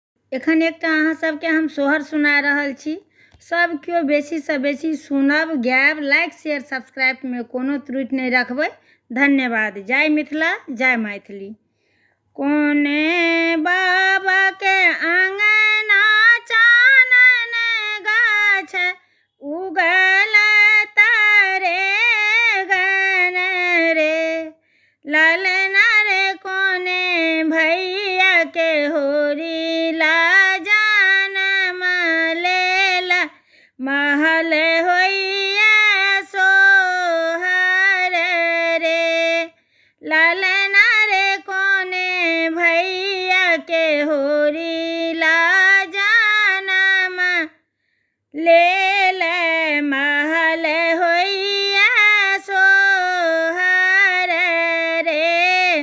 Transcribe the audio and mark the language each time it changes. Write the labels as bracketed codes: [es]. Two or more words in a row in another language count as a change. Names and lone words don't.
[mai] एखन एकटा अहाँ सबके हम सोहर सुना रहल छी। सब केओ बेसी से बेसी सुनब, गायब, [en] like share subscribe [mai] में कोनो त्रुटि नहीं रखबै। धन्यवाद। जय मिथिला, जय मैथिली। कोने बाबा के आंगना चानन गाछ उगल तारे गन रे, ललना रे कोने भैया के होरी ला जानम लेला, महल होइया सोहर रे, ललना रे कोने भैया के होरी ला जानम लेला, महल होइया सोहर रे।